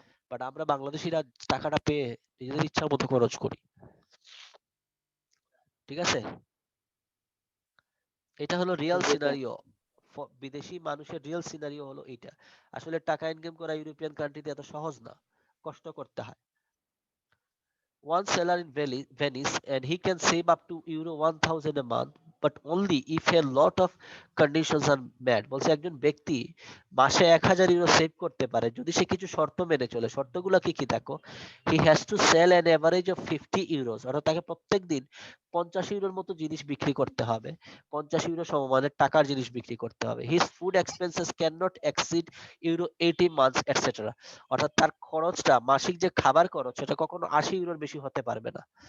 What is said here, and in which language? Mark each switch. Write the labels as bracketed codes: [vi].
[bn] But আমরা বাংলাদেশিরা টাকাটা পেয়ে নিজেদের ইচ্ছার মতো খরচ করি। ঠিক আছে। এটা হলো রিয়েল জি স্যার। সিনারিও। বিদেশি মানুষের রিয়েল সিনারিও হলো এটা। আসলে টাকা ইনকাম করা ইউরোপিয়ান কান্ট্রিতে এত সহজ না, কষ্ট করতে হয়। [en] One seller in Venice and he can save up to euro 1000 a month but only if a lot of conditions are met. [bn] বলছে একজন ব্যক্তি মাসে 1000 ইউরো সেভ করতে পারে যদি সে কিছু শর্ত মেনে চলে। শর্তগুলো কি কি দেখো, [en] he has to sell an average of 50 euros, [bn] অর্থাৎ তাকে প্রত্যেক দিন 50 ইউরোর মতো জিনিস বিক্রি করতে হবে, 50 ইউরো সমমানের টাকার জিনিস বিক্রি করতে হবে। [en] his food expenses cannot exceed euro 80 months etc, [bn] অর্থাৎ তার খরচটা, মাসিক যে খাবার খরচ, সেটা কখনো 80 ইউরোর বেশি হতে পারবে না।